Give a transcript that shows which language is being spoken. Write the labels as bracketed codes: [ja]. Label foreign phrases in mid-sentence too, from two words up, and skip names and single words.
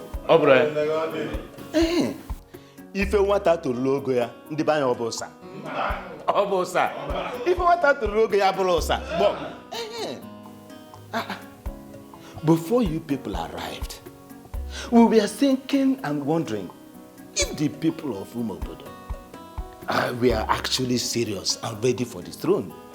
[ig] Ọ bụrụ Ife nwata toro ogo ya ndị be anya ọ bụ ụsa. Ọ bụ ụsa. Ife nwata toro ogo ya bụrụ ụsa. [en] Before you people arrived, we were thinking and wondering if the people of Umobodo were actually serious and ready for the throne.